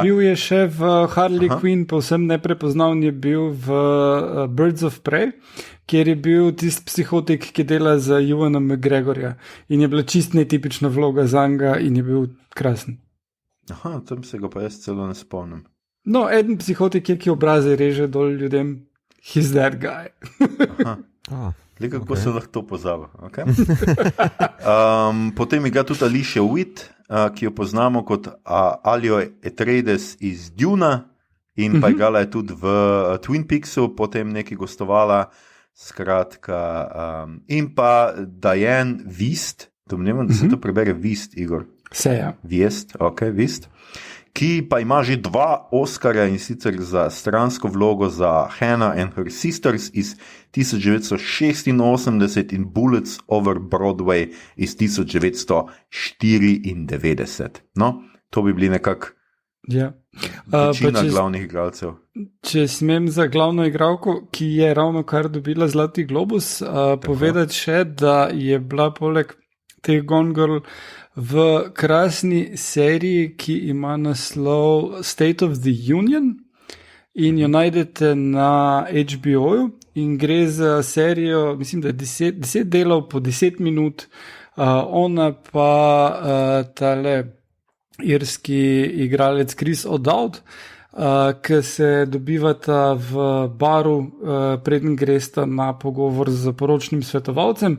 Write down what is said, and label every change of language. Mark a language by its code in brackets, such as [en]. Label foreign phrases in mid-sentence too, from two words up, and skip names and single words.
[sl] Bil je še v Harley Quinn, povsem neprepoznavn je bil v Birds of Prey, kjer je bil tisti psihotik, ki dela za Ewana McGregorja in je bila čist netipična vloga za njega in je bil krasen. Aha, tam se ga pa jaz celo ne spomnim. No, eden psihotik je, ki obraze reže dol ljudem. [en] He's that guy. [sl] Kako se lahko to pozava. Okay. Potem igra tudi Alicia Witt, ki jo poznamo kot Alio Atreides iz Duna in pa igrala je tudi v Twin Peaksu, potem nekaj gostovala, skratka, in pa Diane Wiest, domnevam, da se to prebere Wiest, Igor. Seja. Wiest, ok, Wiest. Ki pa ima že 2 Oscarja, in sicer za stransko vlogo za Hannah and Her Sisters iz 1986 in Bullets over Broadway iz 1994. No, to bi bili nekako večina glavnih igralcev. Če smem za glavno igralko, ki je ravno kar dobila Zlati globus, povedati še, da je bila poleg teh Gone Girl v krasni seriji, ki ima naslov State of the Union in jo najdete na HBO-ju in gre za serijo, mislim, da je 10 delov po 10 minut, ona pa tale irski igralec Chris O'Dowd, ki se dobivata v baru, preden gresta na pogovor z poročnim svetovalcem.